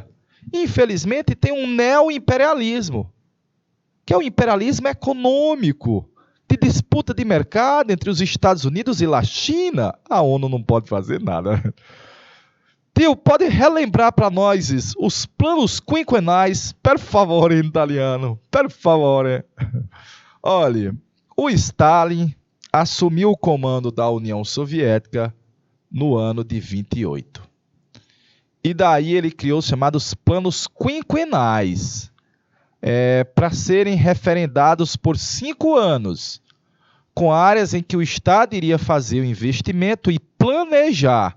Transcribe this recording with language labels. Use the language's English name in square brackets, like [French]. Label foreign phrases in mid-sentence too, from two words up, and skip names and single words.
[Portuguese] Infelizmente, tem um neo-imperialismo, que é o imperialismo econômico, de disputa de mercado entre os Estados Unidos e a China. A ONU não pode fazer nada. Tio, pode relembrar para nós os planos quinquenais, [Italian] per favore, [Portuguese] em italiano, [Italian] per favore. [Portuguese] Olha, o Stalin assumiu o comando da União Soviética no ano de 28. E daí ele criou os chamados planos quinquenais, para serem referendados por 5 anos, com áreas em que o Estado iria fazer o investimento e planejar.